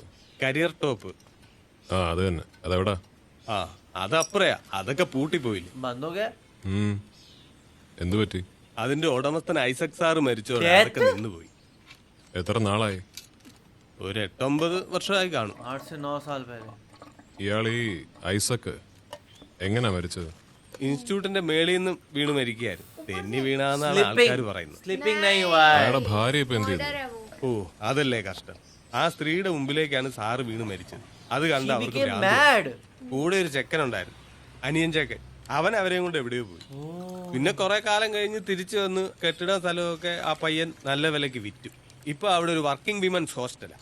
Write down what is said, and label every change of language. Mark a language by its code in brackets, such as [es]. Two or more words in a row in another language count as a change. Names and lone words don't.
[ml] കരിയർ ടോപ്പ്. ആ അത് തന്നെ. അതെവിടാ? ആ അതപ്പറയാ, അതൊക്കെ പൂട്ടിപ്പോയില്ലേ. ബന്ധോക്കെ എന്തു പറ്റി? അതിന്റെ ഉടമസ്ഥൻ ഐസക് സാറ് മരിച്ചോടെ അതൊക്കെ നിന്നുപോയി. എത്ര നാളായി? ഒരു 8-9 വർഷമായി കാണും. [hi] 8 से 9 साल पहले। [ml] ഇയാൾ ഈ ഐസക് എങ്ങനാ മരിച്ചത്? ഇൻസ്റ്റിറ്റ്യൂട്ടിന്റെ മേളിൽ നിന്ന് വീണ് മരിക്കുകയായിരുന്നു. തെന്നി വീണാന്നാണ് ആൾക്കാർ പറയുന്നത്. [hi] स्लिपिंग नहीं हुआ है। [ml] അയാളുടെ ഭാര്യ ഇപ്പൊ എന്ത് ചെയ്തു? [hi] मर्डर है वो। [ml] ഓ അതല്ലേ കഷ്ടം. ആ സ്ത്രീയുടെ മുമ്പിലേക്കാണ് സാറ് വീണ് മരിച്ചത്. അത് കണ്ട് അവർക്ക് ഭ്രാന്ത്. [hi] मैड। [ml] കൂടെ ഒരു ചെക്കനുണ്ടായിരുന്നു, അനിയൻ ചെക്കൻ. അവൻ അവരെയും കൊണ്ട് എവിടെയോ പോയി. പിന്നെ കുറെ കാലം കഴിഞ്ഞ് തിരിച്ചു വന്ന് കെട്ടിട സ്ഥലമൊക്കെ ആ പയ്യൻ നല്ല വിലക്ക് വിറ്റു. ഇപ്പൊ അവിടെ ഒരു [en] working women's hostel.